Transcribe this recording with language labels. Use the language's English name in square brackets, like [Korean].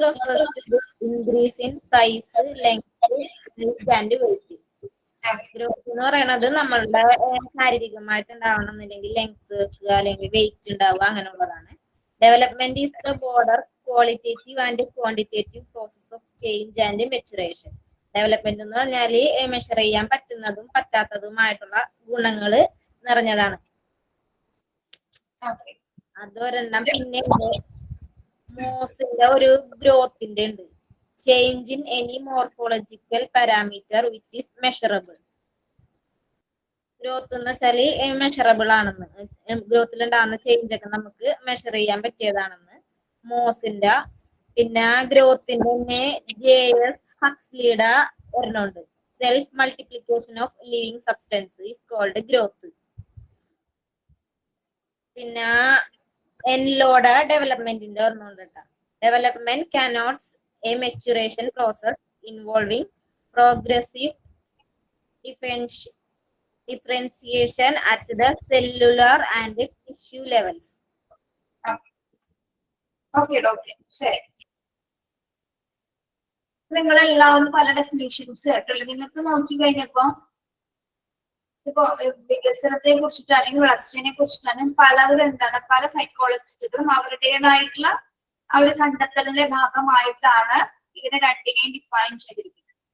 [English] refers to increase in size, length, and weight. [Malayalam] Growth എന്ന് പറയുന്നത് നമ്മളുടെ ശാരീരികമായിട്ട് ഉണ്ടാവണമെന്നില്ലെങ്കിൽ ലെങ്ത് വെക്കുക അല്ലെങ്കിൽ വെയിറ്റ് ഉണ്ടാവുക അങ്ങനെയുള്ളതാണ്. [English] Development is the border qualitative and quantitative process of change and maturation. [Malayalam] Development എന്ന് പറഞ്ഞാല് മെഷർ ചെയ്യാൻ പറ്റുന്നതും പറ്റാത്തതുമായിട്ടുള്ള ഗുണങ്ങള് നിറഞ്ഞതാണ്. അതൊരെണ്ണം. പിന്നെ മോസിന്റെ ഒരു ഗ്രോത്തിന്റെ ഉണ്ട്. [English] Change in any morphological parameter which is measurable. [Malayalam] Growth എന്ന് വെച്ചാല് മെഷറബിൾ ആണെന്ന്, ഗ്രോത്തിൽ ഉണ്ടാകുന്ന ചേഞ്ച് ഒക്കെ നമുക്ക് മെഷർ ചെയ്യാൻ പറ്റിയതാണെന്ന് മോസിന്റെ. പിന്നെ ഗ്രോത്തിന്റെ തന്നെ JS ഹക്സ്ലിയുടെ ഒരെണ്ണമുണ്ട്. [English] Self multiplication of living substance is called growth. [Malayalam] പിന്നെ എൻലോഡ് ഡെവലപ്മെന്റിന്റെ ഒരെണ്ണമുണ്ട് കേട്ടോ. [English] Development connotes a maturation process involving progressive differentiation at the cellular and tissue levels. Okay. [Malayalam] ശരി, നിങ്ങളെല്ലാവരും പല ഡെഫിനേഷൻസ് കേട്ടല്ലോ. നിങ്ങൾക്ക് നോക്കി കഴിഞ്ഞപ്പോ ഇപ്പൊ വികസനത്തെ കുറിച്ചിട്ടാണെങ്കിൽ വളർച്ചയെ കുറിച്ചിട്ടാണെങ്കിൽ പലവരും എന്താണ്, പല സൈക്കോളജിസ്റ്റുകളും അവരുടേതായിട്ടുള്ള ആ ഒരു കണ്ടെത്തലിന്റെ ഭാഗമായിട്ടാണ് ഇതിനെ രണ്ടിനെയും ഡിഫൈൻ ചെയ്തിരിക്കുന്നത്.